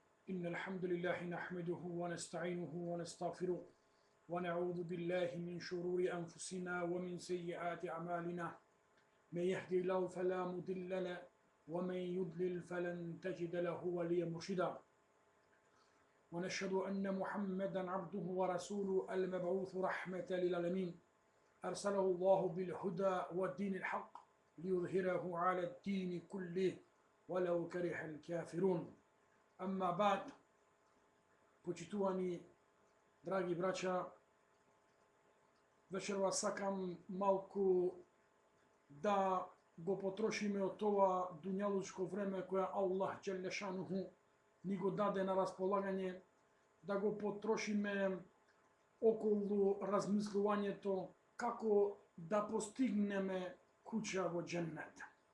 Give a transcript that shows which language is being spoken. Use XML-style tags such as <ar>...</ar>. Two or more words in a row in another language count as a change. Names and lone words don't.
<ar>إن الحمد لله نحمده ونستعينه ونستغفره ونعوذ بالله من شرور أنفسنا ومن سيئات أعمالنا من يهدي الله فلا مضل له ومن يضلل فلن تجد له وليا مرشدا ونشهد أن محمدا عبده ورسوله المبعوث رحمة للعالمين أرسله الله بالهدى والدين الحق ليظهره على الدين كله ولو كره الكافرون. أما بعد,</ar> <mk>почитувани драги браќа, вечерва сакам малку да го потрошиме од това дуњалучко време кое Аллах</mk> <ar>جل شأنه</ar> <mk>ни го даде на располагање, да го потрошиме околу размислувањето како да постигнеме куќа во џеннет.</mk>